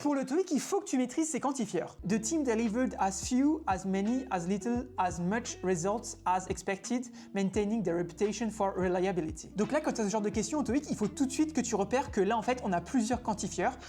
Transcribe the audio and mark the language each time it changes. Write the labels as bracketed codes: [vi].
[fr] Pour le TOEIC, il faut que tu maîtrises ces quantifieurs. [en] The team delivered as few, as many, as little, as much results as expected, maintaining their reputation for reliability. [fr] Donc là, quand tu as ce genre de questions au TOEIC, il faut tout de suite que tu repères que là, en fait, on a plusieurs quantifieurs.